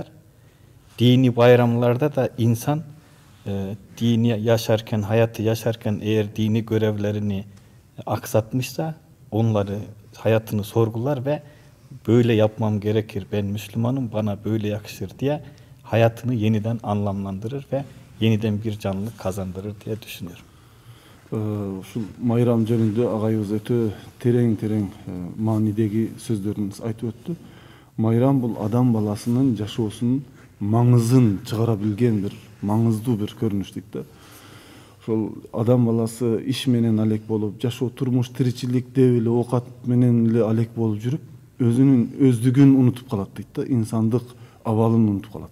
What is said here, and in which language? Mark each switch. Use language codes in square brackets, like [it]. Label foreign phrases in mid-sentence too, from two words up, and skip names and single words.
[tr] Dini bayramlarda da insan dini yaşarken, hayatı yaşarken eğer dini görevlerini aksatmışsa onları, hayatını sorgular ve böyle yapmam gerekir, ben Müslümanım, bana böyle yakışır diye hayatını yeniden anlamlandırır ve yeniden bir canlılık kazandırır diye düşünüyorum. [ky] Ушул майрам жөнүндө агайыбыз өтө терең маанидеги сөздөрүн айтып өттү. Майрам бул адам баласынын жашоосунун маңызын чыгара билген бир маңыздуу бир көрүнүш дейт да. Ошол адам баласы иш менен алек болуп, жашоо, турмуш, тиричилик деп эле оокат менен эле алек болуп жүрүп, өзүнүн өздүгүн унутуп калат дейт да, инсандык абалын унутуп калат.